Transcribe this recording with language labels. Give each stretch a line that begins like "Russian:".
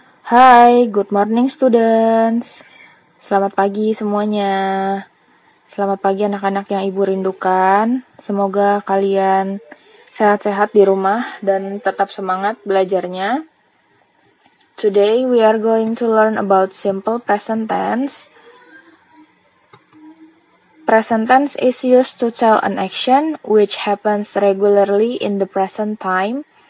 English: Hai, good morning students.
Indonesian: Selamat pagi semuanya. Selamat pagi anak-anak yang ibu rindukan. Semoga kalian sehat-sehat di rumah dan tetap semangat belajarnya.
English: Today we are going to learn about simple present tense. Present tense is used to tell an action which happens regularly in the present time.